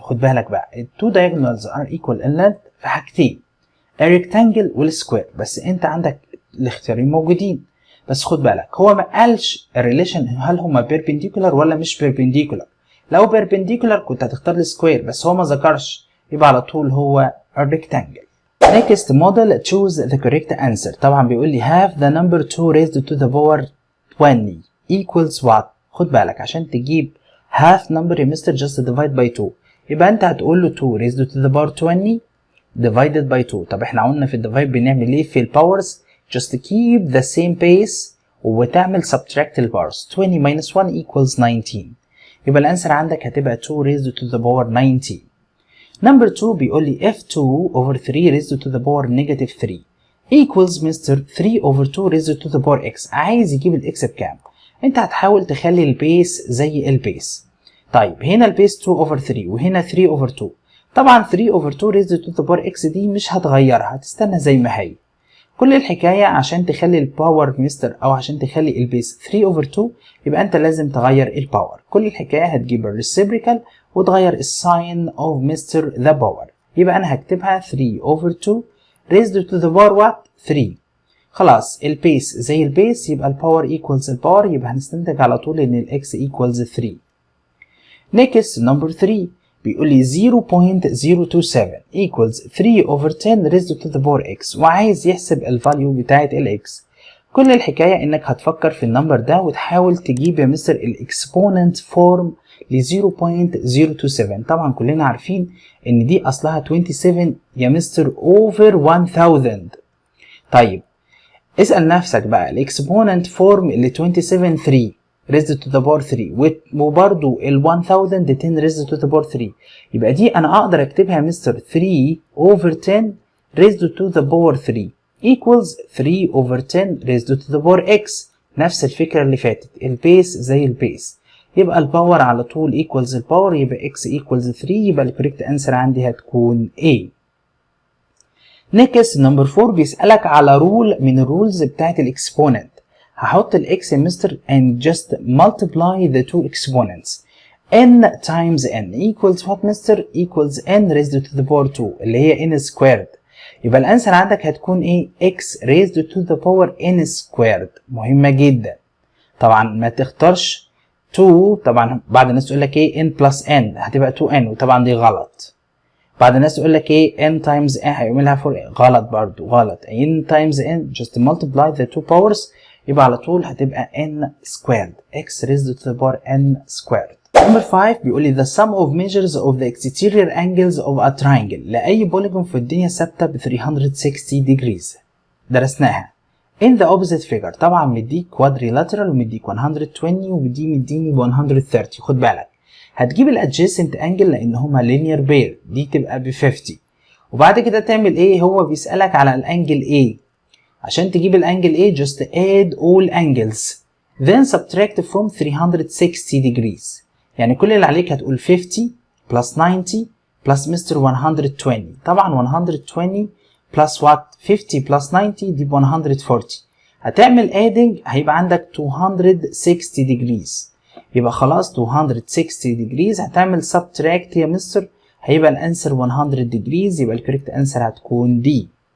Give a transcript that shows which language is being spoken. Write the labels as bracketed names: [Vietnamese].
[Arabic] خد بالك بقى [English] two diagonals are equal in length [Arabic] في حاجتين a rectangle والسكوير، بس انت عندك الاختيارين موجودين، بس خد بالك هو ما قالش الريليشن هل هما perpendicular ولا مش perpendicular. لو perpendicular كنت هتختار السكوير، بس هو ما ذكرش يبقى على طول هو الريكتانجل. [English] Next model choose the correct answer. [Arabic] طبعا بيقول لي [English] have the number 2 raised to the power 20 equals what. [Arabic] خد بالك عشان تجيب [English] half number يا mister just divide by 2 [Arabic] يبقى انت هتقول له [English] 2 raised to the power 20 divided by 2. [Arabic] طب احنا قلنا في الديفايد بنعمل ايه في الباورز؟ [English] just keep the same pace [Arabic] وتعمل subtract الباورز. [English] 20 minus 1 equals 19 [Arabic] يبقى الانسر عندك هتبقى [English] 2 raised to the power 19. Number 2 [Arabic] بيقول لي [English] if 2 over 3 raised to the power negative 3 equals mister 3 over 2 raised to the power x. [Arabic] عايز يجيب الاكس بكام؟ انت هتحاول تخلي البيس زي البيس. طيب هنا البيس 2 over 3 وهنا 3 over 2. طبعا [English] 3 over 2 raised to the power x [Arabic] دي مش هتغيرها، هتستنى زي ما هي. كل الحكاية عشان تخلي الباور مستر او عشان تخلي البيس 3 over 2 يبقى انت لازم تغير الباور. كل الحكاية هتجيب الريسيبريكال وتغير الساين اوف مستر ذا باور. يبقى انا هكتبها [English] 3 over 2 raised to the power what 3. [Arabic] خلاص البيس زي البيس يبقى الباور equals الباور، يبقى هنستنتج على طول ان الاكس equals 3. [English] next number 3 [Arabic] بيقول لي [English] 0.027 equals 3 over 10 raised to the power x [Arabic] وعايز يحسب الفاليو بتاعت الاكس. كل الحكاية انك هتفكر في النمبر ده وتحاول تجيب يا مستر الاكسبوننت فورم ل 0.027. طبعا كلنا عارفين ان دي اصلها 27 يا مستر over 1000. طيب اسأل نفسك بقى الاكسبوننت فورم ل [English] 27 3 raised to the power 3 وبرضو ال 1000 10 raised to the power 3 [Arabic] يبقى دي انا اقدر اكتبها مستر [English] 3 over 10 raised to the power 3 equals 3 over 10 raised to the power x. [Arabic] نفس الفكرة اللي فاتت البيس زي البيس يبقى الباور على طول equals الباور يبقى [English] x equals 3 [Arabic] يبقى الكوريكت انسر عندي هتكون A. next number 4 بيسألك على رول من الرولز بتاعت الاكسبوننت. هحط الاكس يا مستر [English] and just multiply the two exponents. n times n equals what mister? equals n raised to the power 2 اللي هي n squared. [Arabic] يبقى الانسر عندك هتكون ايه؟ [English] x raised to the power n squared. [Arabic] مهمة جدا. طبعا ما تختارش 2. طبعا بعض الناس تقول لك ايه n plus n هتبقى 2n وطبعا دي غلط. بعض الناس تقول لك ايه n times n هيعملها 4 غلط برضو غلط. [English] n times n just multiply the two powers [Arabic] يبقى على طول هتبقى [English] n squared x raised to the power n squared. Number 5 [Arabic] بيقول لي [English] the sum of measures of the exterior angles of a triangle. [Arabic] لأي بوليجون في الدنيا ثابتة ب 360 degrees درسناها. [English] In the opposite figure [Arabic] طبعا مديك [English] quadrilateral [Arabic] ومديك 120 مديني ب 130. خد بالك هتجيب ال adjacent angle لأن هما [English] linear pair [Arabic] دي تبقى ب 50 وبعد كده تعمل ايه؟ هو بيسألك على الانجل A. عشان تجيب الانجل A [English] just add all angles then subtract from 360 degrees. [Arabic] يعني كل اللي عليك هتقول [English] 50 plus 90 plus [Arabic] مستر 120. [English] طبعا 120 plus what 50 plus 90 [Arabic] دي ب 140. هتعمل adding هيبقى عندك 260 degrees. يبقى خلاص 260 degrees هتعمل subtract يا مستر هيبقى الانسر 100 degrees يبقى الكوريكت انسر هتكون دي.